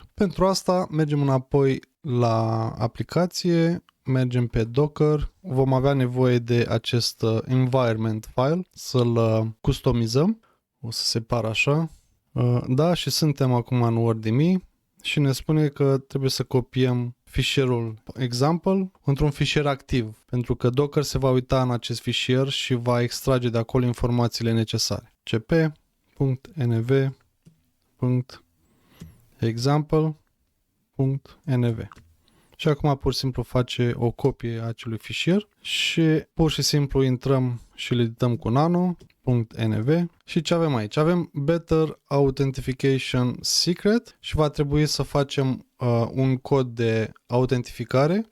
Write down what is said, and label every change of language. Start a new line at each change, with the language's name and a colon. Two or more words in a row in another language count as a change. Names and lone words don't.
Romanian: Pentru asta mergem înapoi la aplicație, mergem pe Docker, vom avea nevoie de acest
English: environment file,
Romanian: să-l customizăm, o să separ așa. Da, și suntem acum în Word.me și ne spune că trebuie să copiem fișierul example într-un fișier activ, pentru că Docker se va uita în acest fișier și va extrage de acolo informațiile necesare. cp.nv.example.nv. Și acum pur și simplu face o copie a acelui fișier și pur și simplu intrăm și îl edităm cu nano.nv și ce avem aici? Avem
English: Better Authentication Secret
Romanian: și va trebui să facem un cod de autentificare.